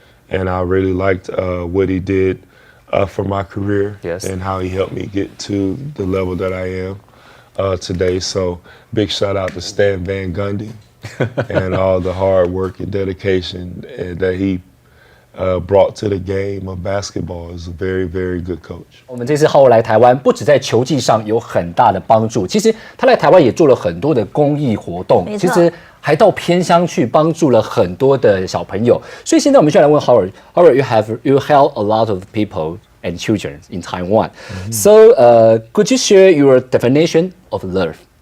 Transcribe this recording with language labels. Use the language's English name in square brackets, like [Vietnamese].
[English] And I really liked what he did for my career and how he helped me get to the level that I am today. So big shout out to Stan Van Gundy and all the hard work and dedication that he brought to the game of basketball. Is a very, very good coach. [Chinese] 我们这次浩尔来台湾，不止在球技上有很大的帮助，其实他来台湾也做了很多的公益活动，其实还到偏乡去帮助了很多的小朋友。所以现在我们就来问 [English] Howard, you help a lot of people and children in Taiwan. So, could you share your definition of love?